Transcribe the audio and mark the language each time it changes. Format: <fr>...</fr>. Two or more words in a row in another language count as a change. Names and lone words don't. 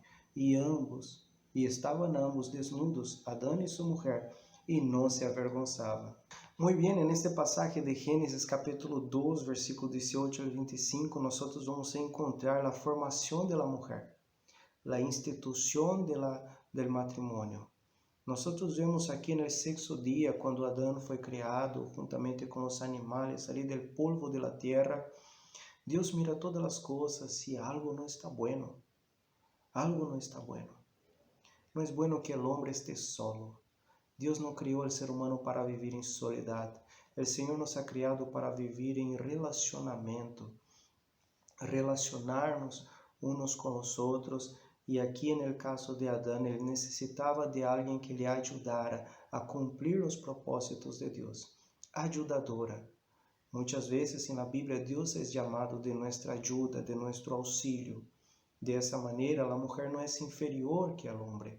<es>Y estaban ambos desnudos, Adán y su mujer, y no se avergonzaban". Muy bien, en este pasaje de Génesis capítulo 2, versículo 18 al 25, nosotros vamos a encontrar la formación de la mujer, la institución del matrimonio.</es> <pt>Nós vemos aqui no sexto dia, quando Adão foi criado, juntamente com os animais, ali</pt> <es>del polvo de la tierra,</es> <pt>Deus mira todas as coisas e algo não está bueno. Algo não está bueno. Não é bueno que o homem esteja solo. Deus não criou o ser humano para viver em soledade. O Senhor</pt> <es>nos ha</es> <pt>criado para viver em relacionamento,</pt> <es>relacionarnos unos</es> <pt>com os outros. E aqui, no caso de Adão, ele necessitava de alguém que lhe ajudara a cumprir os propósitos de Deus. Ajudadora. Muitas vezes na Bíblia Deus é chamado de nossa ajuda, de nosso auxílio. Dessa maneira, a mulher não é inferior que o homem.</pt>